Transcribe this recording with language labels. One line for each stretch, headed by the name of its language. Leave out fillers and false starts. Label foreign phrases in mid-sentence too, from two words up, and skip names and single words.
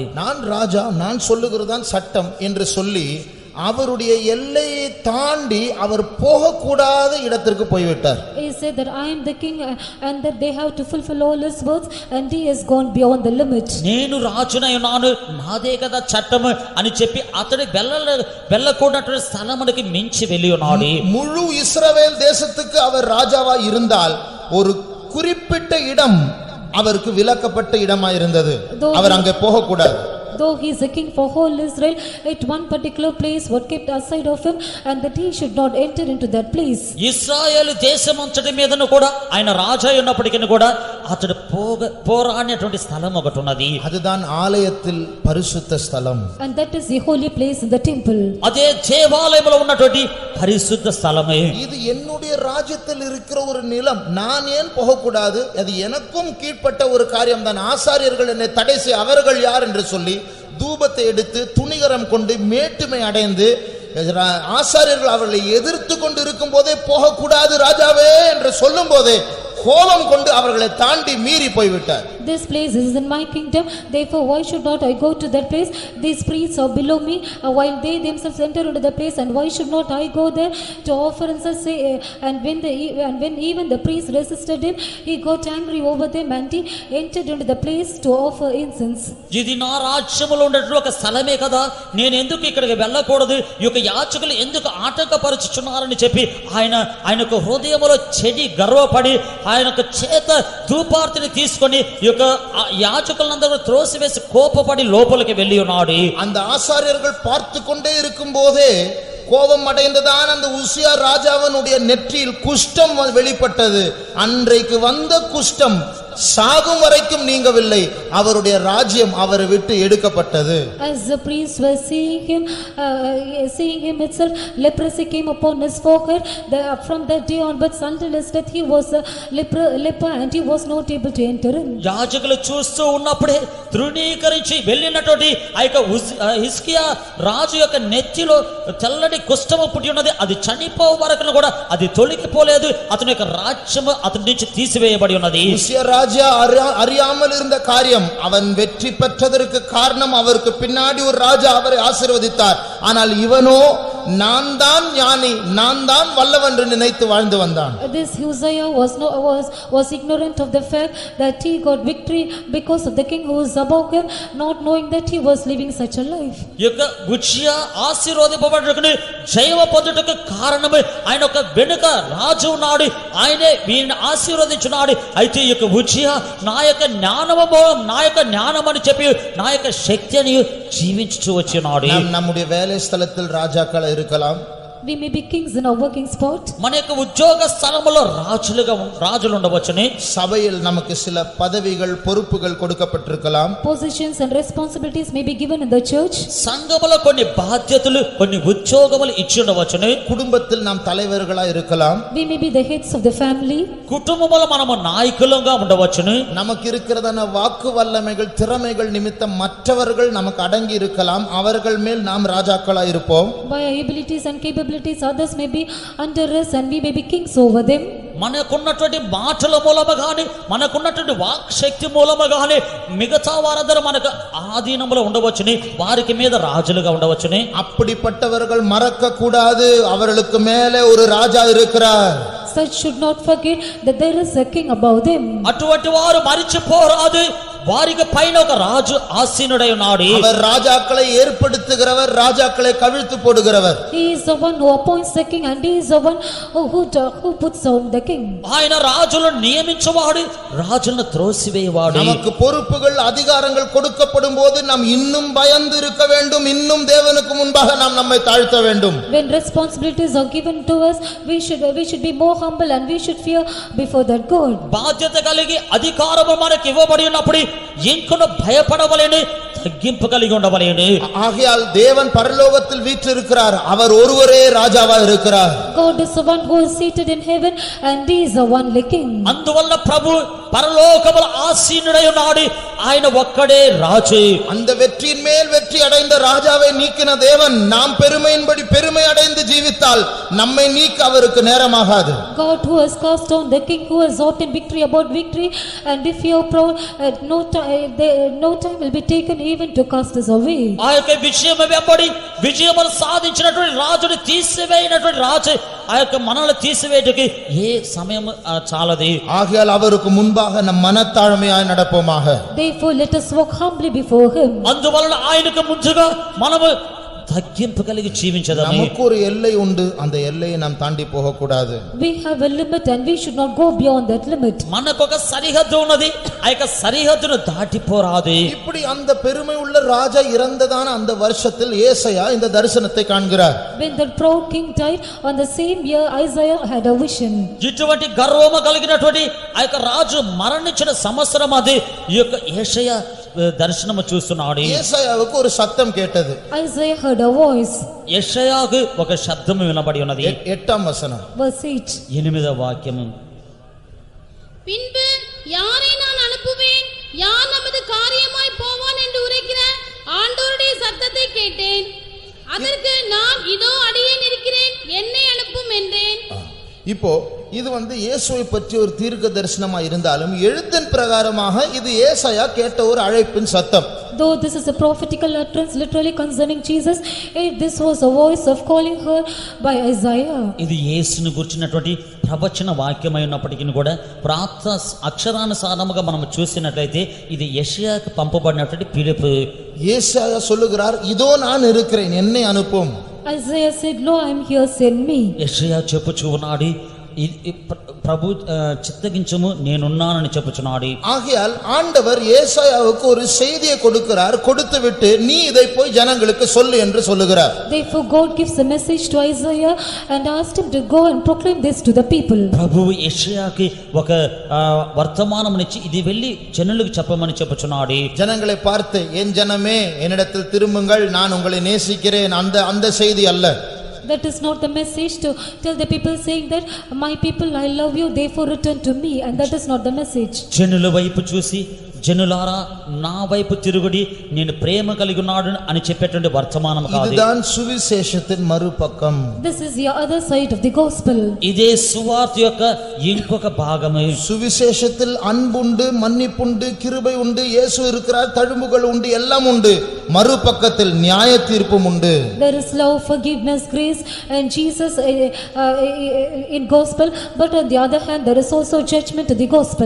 Tamil: நான் ராஜா, நான் சொல்லுகிறதான் சட்டம் என்று சொல்லி அவருடைய எல்லையை தாண்டி அவர் போகக்கூடாத இடத்திற்கு போய்விட்டார்.
English: He said that I am the king and that they have to fulfill all his words, and he has gone beyond the limit.
Telugu: నేను రాజునై ఉన్నాను, నాదే కదా చట్టము అని చెప్పి అతడు వెళ్ళకూడనటువంటి స్థలమునికి మించి వెళ్ళి ఉన్నాడు.
Tamil: முழு இஸ்ரவேல் தேசத்துக்கு அவர் ராஜாவா இருந்தால் ஒரு குறிப்பிட்ட இடம் அவருக்கு விலக்கப்பட்ட இடமா இருந்தது. அவர் அங்கே போகக்கூடாது.
English: Though he is a king for whole Israel, at one particular place was kept aside of him, and that he should not enter into that place.
Telugu: ఇశ్రాయేలు దేశమంతటి మీదను కూడా ఆయన రాజా ఉన్నప్పటికీ కూడా అతడు పోరాడినటువంటి స్థలం ఒకటి ఉన్నది.
Tamil: அதுதான் ஆலயத்தில் பரிசுத்த ஸ்தலம்.
English: And that is the holy place in the temple.
Telugu: అదే దేవాలయంలో ఉన్నటువంటి పరిశుద్ధ స్థలమే.
Tamil: இது என்னுடைய ராஜ்யத்தில் இருக்கிற ஒரு நிலம், நான் ஏன் போகக்கூடாது? அது எனக்கும் கீழ்ப்பட்ட ஒரு காரியம் தான். ஆசாரியர்கள் என்னை தடை செய்ய அவர்கள் யார் என்று சொல்லி தூபத்தை எடுத்து துணிகரம் கொண்டு மேட்டுமை அடைந்து ஆசாரியர்கள் அவர்களை எதிர்த்து கொண்டு இருக்கும் போதே போகக்கூடாது ராஜாவே என்று சொல்லும் போதே கோபம் கொண்டு அவர்களை தாண்டி மீறி போய்விட்டார்.
English: This place is in my kingdom, therefore why should not I go to that place? These priests are below me, while they themselves enter into the place, and why should not I go there to offer incense? And when even the priest resisted him, he got angry over them and he entered into the place to offer incense.
Telugu: ఇది నా రాజ్యములో ఉన్నటువంటి ఒక స్థలమే కదా, నేను ఎందుకు ఇక్కడికి వెళ్ళకూడదు, ఈ యొక్క యాజకులు ఎందుకు ఆటంకపరుచుచున్నారని చెప్పి ఆయనకు హృదయములో చెడి గర్వపడి ఆయనకు చేత ధూపార్తిని తీసుకొని ఈ యొక్క యాజకులందరూ త్రోసివేసి కోపపడి లోపలికి వెళ్ళి ఉన్నాడు.
Tamil: அந்த ஆசாரியர்கள் பார்த்து கொண்டே இருக்கும் போதே கோபம் அடைந்ததான் அந்த உசியா ராஜாவினுடைய நெற்றியில் குஷ்டம் வெளிப்பட்டது. அன்றைக்கு வந்த குஷ்டம் சாகும் வரைக்கும் நீங்கவில்லை. அவருடைய ராஜ்யம் அவரை விட்டு எடுக்கப்பட்டது.
English: As the priests were seeing him itself, leprosy came upon his forehead. From that day onwards until his death, he was a leper and he was not able to enter in.
Telugu: యాజకులు చూస్తూ ఉన్నప్పుడే తృణీకరించి వెళ్ళినటువంటి ఆ యొక్క హిజ్కియా రాజు యొక్క నెత్తిలో తెల్లటి కుష్ఠము పుట్టి ఉన్నది. అది చనిపో వరకు కూడా అది తొలగిపోలేదు. అతని యొక్క రాజ్యము అతని నుంచి తీసివేయబడి ఉన్నది.
Tamil: அறியாமல் இருந்த காரியம், அவன் வெற்றி பெற்றதற்கு காரணம் அவருக்கு பின்னாடி ஒரு ராஜா அவரை ஆசீர்வதித்தார். ஆனால் இவனோ நான் தான் ஞானி, நான் தான் வல்லவன் என்று நினைத்து வாழ்ந்து வந்தான்.
English: This Uzziah was ignorant of the fact that he got victory because of the king who was above him, not knowing that he was living such a life.
Telugu: ఈ యొక్క ఉజ్జియా ఆశీర్వాదింపబడుటకు జయము పొందుటకు కారణమే ఆయన యొక్క వెనుక రాజు ఉన్నాడు, ఆయనే వీరిని ఆశీర్వదించున్నాడు. అయితే ఈ యొక్క ఉజ్జియా నా యొక్క జ్ఞానము నా యొక్క జ్ఞానమని చెప్పి నా యొక్క శక్తిని జీవించుచూ వచ్చినాడు.
Tamil: நாம் நம்முடைய வேலை ஸ்தலத்தில் ராஜாக்களா இருக்கலாம்.
English: We may be kings in our working spot.
Telugu: మన యొక్క ఉద్యోగ స్థలములో రాజులు ఉండవచ్చును.
Tamil: சபையில் நமக்கு சில பதவிகள் பொறுப்புகள் கொடுக்கப்பட்டிருக்கலாம்.
English: Positions and responsibilities may be given in the church.
Telugu: సంఘములో కొన్ని బాధ్యతలు కొన్ని ఉద్యోగములు ఇచ్చి ఉండవచ్చును.
Tamil: குடும்பத்தில் நாம் தலைவர்களா இருக்கலாம்.
English: We may be the heads of the family.
Telugu: కుటుంబములో మనము నాయకులుగా ఉండవచ్చును.
Tamil: நமக்கு இருக்கிறதான வாக்கு வல்லமைகள் திறமைகள் நிமித்தம் மற்றவர்கள் நமக்கு அடங்கி இருக்கலாம். அவர்கள் மேல் நாம் ராஜாக்களா இருப்போம்.
English: By our abilities and capabilities, others may be under us and we may be kings over them.
Telugu: మనకున్నటువంటి మాటల మూలము గాని మనకున్నటువంటి వాక్ శక్తి మూలము గాని మిగతా వారందరూ మనకు ఆధీనంలో ఉండవచ్చుని, వారికి మీద రాజులుగా ఉండవచ్చుని.
Tamil: அப்படிப்பட்டவர்கள் மறக்க கூடாது, அவர்களுக்கு மேலே ஒரு ராஜா இருக்கிறார்.
English: Such should not forget that there is a king above them.
Telugu: అటువంటి వారు మరిచిపోరాదు, వారికి పైన ఒక రాజు ఆసీనుడై ఉన్నాడు.
Tamil: அவர் ராஜாக்களை ஏற்படுத்துகிறவர், ராஜாக்களை கவிழ்த்து போடுகிறவர்.
English: He is the one who appoints the king and he is the one who puts down the king.
Telugu: ఆయన రాజులను నియమించువాడు, రాజులను త్రోసివేయవాడు.
Tamil: நமக்கு பொறுப்புகள் அதிகாரங்கள் கொடுக்கப்படும் போது நாம் இன்னும் பயந்து இருக்க வேண்டும், இன்னும் தேவனுக்கு முன்பாக நாம் நம்மை தாழ்த்த வேண்டும்.
English: When responsibilities are given to us, we should be more humble and we should fear before that God.
Telugu: బాధ్యత కలిగి అధికారము మనకు ఇవ్వబడి ఉన్నప్పుడు ఇంకొన భయపడవలేని తగ్గింపు కలిగి ఉండవలేని.
Tamil: ஆகையால் தேவன் பரலோகத்தில் வீற்றிருக்கிறார், அவர் ஒருவரே ராஜாவா இருக்கிறார்.
English: God is the one who is seated in heaven and he is the only king.
Telugu: అందువల్ల ప్రభు పరలోకముల ఆసీనుడై ఉన్నాడు, ఆయన ఒక్కడే రాజు.
Tamil: அந்த வெற்றியின் மேல் வெற்றி அடைந்த ராஜாவை நீக்கின தேவன் நாம் பெருமையின்படி பெருமை அடைந்து ஜீவித்தால் நம்மை நீக்க அவருக்கு நேரமாகாது.
English: God who has cast down the king who has obtained victory about victory, and if you are proud, no time will be taken even to cast us away.
Telugu: ఆ యొక్క విజయం వెంబడి విజయమును సాధించినటువంటి రాజుని తీసివేయినటువంటి రాజు ఆ యొక్క మనల్ని తీసివేయడానికి ఏ సమయం చాలది.
Tamil: ஆகையால் அவருக்கு முன்பாக நம் மனத்தாழ்மையாய் நடப்போமாக.
English: Therefore let us walk humbly before him.
Telugu: అందువలన ఆయనకు ముందుగా మనము తగ్గింపు కలిగి జీవించదాము.
Tamil: நமக்கு ஒரு எல்லை உண்டு, அந்த எல்லையை நாம் தாண்டி போக கூடாது.
English: We have a limit and we should not go beyond that limit.
Telugu: మనకు ఒక సరిహద్దు ఉన్నది, ఆ యొక్క సరిహద్దును దాటిపోరాదు.
Tamil: இப்படி அந்த பெருமை உள்ள ராஜா இறந்ததான அந்த வருஷத்தில் ஏசாயா இந்த தரிசனத்தை காண்கிறார்.
English: When the proud king died, on the same year Isaiah had a vision.
Telugu: ఇటువంటి గర్వము కలిగినటువంటి ఆ యొక్క రాజు మరణించిన సంవత్సరం అది ఈ యొక్క యేషయా దర్శనము చూస్తున్నాడు.
Tamil: ஏசாயாவுக்கு ஒரு சத்தம் கேட்டது.
English: Isaiah heard a voice.
Telugu: యెషయాకు ఒక శబ్దము వినబడి ఉన్నది. 8వ వచనం.
English: Verse 8.
Telugu: 8వ వాక్యము.
Tamil: பின்பு யாரை நான் அனுப்புவேன், யார் நமது காரியமாய் போவான் என்று உரைக்கிற ஆண்டவருடைய சத்தத்தை கேட்டேன். அதற்கு நான் இதோ அடியேன் இருக்கிறேன், என்னை அனுப்பும் என்றேன். இப்போ இது இயேசுவை பற்றி ஒரு தீர்க்க தரிசனமா இருந்தாலும் எழுத்தின் பிரகாரமாக இது ஏசாயா கேட்ட ஒரு அழைப்பின் சத்தம்.
English: Though this is a prophetical utterance literally concerning Jesus, this was a voice of calling her by Isaiah.
Telugu: ఇది యేసును గురించినటువంటి ప్రవచన వాక్యమై ఉన్నప్పటికీ కూడా ప్రాప్త అక్షరానుసారముగా మనం చూసినట్లయితే ఇది యెషయాకు పంపబడినటువంటి పిలుపు.
Tamil: ஏசாயா சொல்லுகிறார், இதோ நான் இருக்கிறேன், என்னை அனுப்பும்.
English: Isaiah said, "Lo, I am here, send me."
Telugu: యెషయా చెప్పుచూ ఉన్నాడు, ప్రభు చిత్తగించము నేనున్నానని చెప్పుచున్నాడు.
Tamil: ஆகையால் ஆண்டவர் ஏசாயாவுக்கு ஒரு செய்தியை கொடுக்கிறார், கொடுத்துவிட்டு நீ இதை போய் ஜனங்களுக்கு சொல்லு என்று சொல்லுகிறார்.
English: Therefore God gives a message to Isaiah and asked him to go and proclaim this to the people.
Telugu: ప్రభువు యెషయాకి ఒక వర్తమానమునిచ్చి ఇది వెళ్ళి జనులకు చెప్పమని చెప్పుచున్నాడు.
Tamil: ஜனங்களை பார்த்து, என் ஜனமே என்னிடத்தில் திரும்புங்கள், நான் உங்களை நேசிக்கிறேன், அந்த செய்தி அல்ல.
English: That is not the message to tell the people saying that my people, I love you, therefore return to me, and that is not the message.
Telugu: జనుల వైపు చూసి జనులారా నా వైపు తిరుగుడి నేను ప్రేమ కలిగి ఉన్నాడు అని చెప్పేటువంటి వర్తమానం కాదు.
Tamil: இதுதான் சுவிசேஷத்தின் மறுபக்கம்.
English: This is the other side of the gospel.
Telugu: ఇదే సువార్త యొక్క ఇంకొక భాగము.
Tamil: சுவிசேஷத்தில் அன்புண்டு, மன்னிப்புண்டு, கிருபை உண்டு, இயேசு இருக்கிறார், தழும்புகள் உண்டு, எல்லாம் உண்டு. மறுபக்கத்தில் நியாய தீர்ப்பும் உண்டு.
English: There is love, forgiveness, grace and Jesus in gospel, but on the other hand there is also judgment in the gospel.